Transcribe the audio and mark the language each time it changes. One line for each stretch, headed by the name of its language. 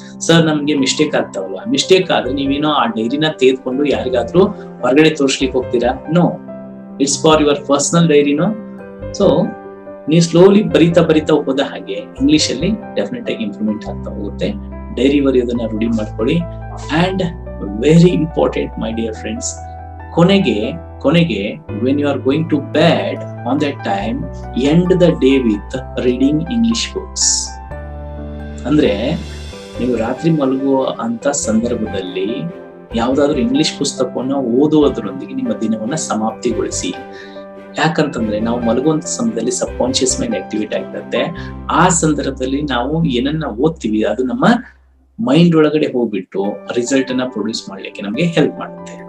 Kannada: Sir, ನಮ್ಗೆ mistake ಆಗ್ತಾವಲ್ಲ, mistake ಆದ್ರೆ ನೀವೇನೋ ಆ ಡೈರಿನ ತೆಗೆದುಕೊಂಡು ಯಾರಿಗಾದ್ರೂ ಹೊರಗಡೆ ತೋರ್ಸ್ಲಿಕ್ಕೆ ಹೋಗ್ತೀರಾ?
English: No, it's for your personal ಡೈರಿನೋ.
Kannada: So ನೀವು ಸ್ಲೋಲಿ ಬರಿತಾ ಹೋದ ಹಾಗೆ ಇಂಗ್ಲಿಷ್ ಅಲ್ಲಿ ಡೆಫಿನೆಟ್ ಆಗಿ ಇಂಪ್ರೂವ್ಮೆಂಟ್ ಆಗ್ತಾ ಹೋಗುತ್ತೆ. ಡೈರಿ ಬರೆಯೋದನ್ನ ರೂಢಿ ಮಾಡ್ಕೊಳ್ಳಿ.
English: And very important my dear friends, ಕೊನೆಗೆ when you are going to bed on that time, end the day with reading English books.
Kannada: ಅಂದ್ರೆ ನೀವು ರಾತ್ರಿ ಮಲಗುವ ಅಂತ ಸಂದರ್ಭದಲ್ಲಿ ಯಾವ್ದಾದ್ರು ಇಂಗ್ಲಿಷ್ ಪುಸ್ತಕವನ್ನ ಓದುವುದರೊಂದಿಗೆ ನಿಮ್ಮ ದಿನವನ್ನ ಸಮಾಪ್ತಿಗೊಳಿಸಿ. ಯಾಕಂತಂದ್ರೆ ನಾವು ಮಲಗುವಂತ ಸಮಯದಲ್ಲಿ ಸಬ್ ಕಾನ್ಶಿಯಸ್ ಮೈಂಡ್ ಆಕ್ಟಿವೇಟ್ ಆಗಿರುತ್ತೆ. ಆ ಸಂದರ್ಭದಲ್ಲಿ ನಾವು ಏನನ್ನ ಓದ್ತೀವಿ ಅದು ನಮ್ಮ ಮೈಂಡ್ ಒಳಗಡೆ ಹೋಗ್ಬಿಟ್ಟು ರಿಸಲ್ಟ್ ಅನ್ನ ಪ್ರೊಡ್ಯೂಸ್ ಮಾಡ್ಲಿಕ್ಕೆ ನಮ್ಗೆ ಹೆಲ್ಪ್ ಮಾಡುತ್ತೆ.